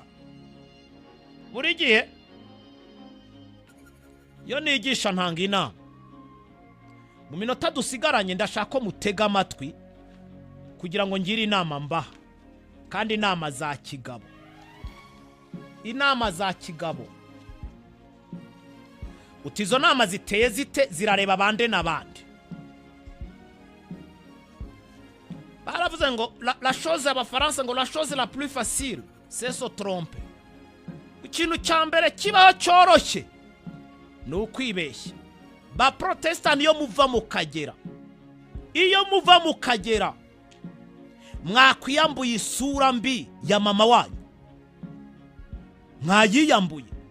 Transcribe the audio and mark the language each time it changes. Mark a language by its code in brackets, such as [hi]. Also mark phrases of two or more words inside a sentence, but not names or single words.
[rw] Buri gihe iyo nigisha ntanga inama, mu minota dusigaranye ndashaka ko mutega amatwi kugira ngo ngire inama mbaha, kandi inama za kigabo. Inama za kigabo, utizo nama ziteye zite, zirareba bande n'abandi. Baravuze ngo [fr] la chose [rw] y'abafaransa ngo [fr] la chose la plus facile c'est se tromper. [rw] Ikintu cya mbere kibaho cyoroshye ni ukwibeshya. Ba protestant iyo muva mukagera mwakwiyambuye isura mbi ya mama wanyu, mwayiyambuye.